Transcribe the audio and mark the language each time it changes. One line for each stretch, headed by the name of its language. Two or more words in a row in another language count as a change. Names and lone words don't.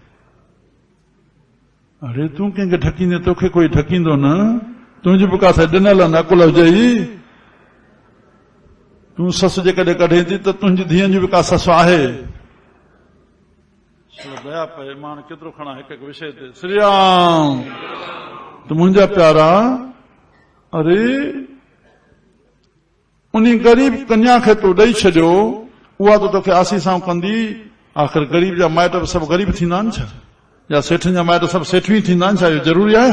Sindhi: अरे तूं कंहिंखे ढकींदे, तोखे कोई ढकींदो न, तुंहिंजी बि काथे ॾिनल नकुल हुजे। तूं ससु जेकॾहिं कढे थी, त तुंहिंजी धीअनि जी बि का ससु आहे। दया पए, मां केतिरो खणा हिकु हिकु विषय ते। श्री राम। त मुंहिंजा प्यारा, अरे उन ग़रीब कन्या खे तूं ॾेई छॾियो, उहा त तोखे आसीसां कंदी। आख़िर ग़रीब जा माइट बि सभु ग़रीब थींदा आहिनि छा, या सेठनि जा माइट सभु सेठ ई थींदा आहिनि छा, इहो ज़रूरी आहे?